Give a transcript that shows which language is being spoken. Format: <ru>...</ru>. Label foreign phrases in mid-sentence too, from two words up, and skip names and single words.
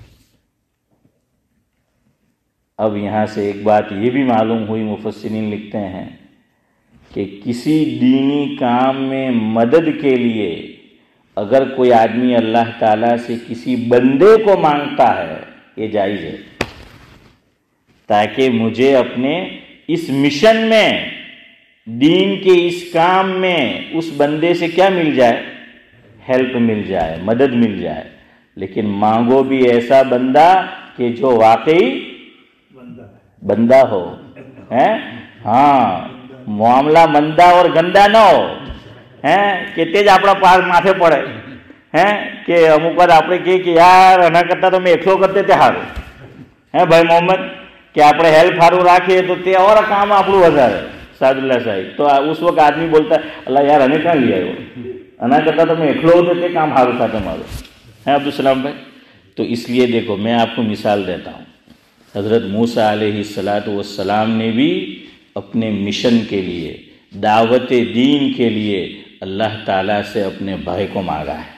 <ur>اب یہاں سے ایک بات یہ بھی معلوم ہوئی، مفسرین لکھتے ہیں کہ کسی دینی کام میں مدد کے لیے اگر کوئی آدمی اللہ تعالیٰ سے کسی بندے کو مانگتا ہے، یہ جائز ہے، تاکہ مجھے اپنے اس مشن میں، دین کے اس کام میں اس بندے سے کیا مل جائے؟ ہیلپ مل جائے، مدد مل جائے۔ لیکن مانگو بھی ایسا بندہ کہ جو واقعی بندہ ہو، معاملہ مندہ اور گندا نہ ہو، کہ</ur> <gu>તેજ આપણા પાર માથે પડે, કે અમુક વાર આપણે કહીએ કે યાર એના કરતાં તો મેં એકલો કરતે તે સારું, ભાઈ મોહમ્મદ, કે આપણે હેલ્પ સારું રાખીએ તો તે ઓર કામ આપણું વધારે,</gu> <ur>سعد اللہ صاحب. تو اس وقت آدمی بولتا ہے اللہ یار ہمیں کہاں لیا ہے وہ انا کرتا تو میں اکھڑو ہوتے تھے کام ہارو تھا تمہارو ہے عبدالسلام بھائی. تو اس لیے دیکھو میں آپ کو مثال دیتا ہوں. حضرت موسیٰ علیہ السلام نے بھی اپنے مشن کے لیے دعوت دین کے لیے اللہ تعالیٰ سے اپنے بھائی کو مانگا ہے.</ur>